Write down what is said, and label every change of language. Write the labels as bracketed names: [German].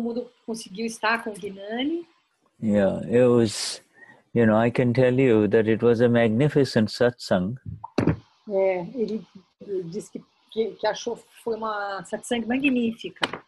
[Portuguese] mundo conseguiu estar com o Gnani. [English] Yeah, it was, I can tell you that it was a magnificent satsang. [Portuguese] Ele disse que achou foi uma satsang magnífica.